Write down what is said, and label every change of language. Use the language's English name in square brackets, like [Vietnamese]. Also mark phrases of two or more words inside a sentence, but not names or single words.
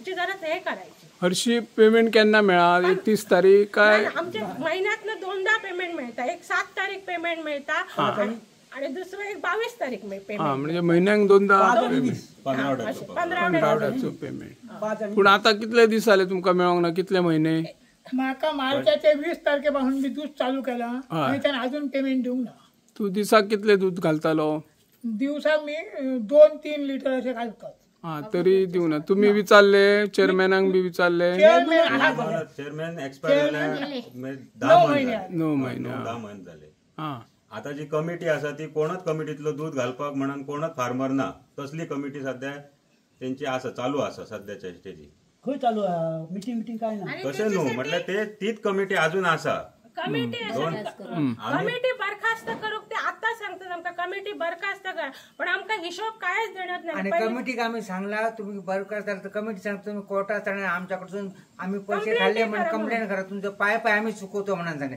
[Marathi] ह्याची जरा हे करायची. [Konkani] हरशी पेमेंट केन्ना मेळा? 31 तारीख काय? [Marathi] आमच्या महिन्यातनं 2दा पेमेंट मिळता. एक 7 तारीख पेमेंट मिळता आणि दुसरं एक 22 तारीख पेमेंट. [Konkani] म्हणजे महिन्याक 2दा 15 पेमेंट. पण आता कितले दीस जाले तुमका मेळोंक ना? कितले महिने? [Marathi] म्हाका मार्चाचे 20 तारखेपासून मी दूध चालू केला आणि त्याने अजून पेमेंट देऊंक ना. [Konkani] तू दिसाक कितले दूध घालतालो? [Marathi] दिवसाक मी 2-3 लिटर असे घालतात. [Konkani] तरी दिव ना. तुम्ही विचारले चेअरमॅनाक बी विचारले? [Marathi] चेअरमॅन एक्सपायर झाले 10 महिने झाले. [Konkani] आता जी कमिटी असा ती कोणच कमिटीतलो दूध घालपाक म्हणून कोणच फार्मर ना. [Marathi] तसली कमिटी सध्या त्यांची असा चालू असा सध्याच्या स्टेजी. [Konkani] खंय चालू मीटिंग काय ना. तशें न्हू म्हटल्यार ते तीच कमिटी अजून असा. [Marathi] कमिटी बरखास्त करूक ते आता सांगतात आमका कमिटी बरखास्त करा. पण आमका हिशोब कायच देण्यात नाही. आणि कमिटीक आम्ही सांगला तुम्ही बरखास्त झाला तर कमिटी सांगतो तुम्ही कोर्टात जाणार. आमच्याकडून आम्ही पैसे खाल्ले म्हणून कंप्लेंट करा. तुमचं पाय आम्ही चुकवतो म्हणून सांगे.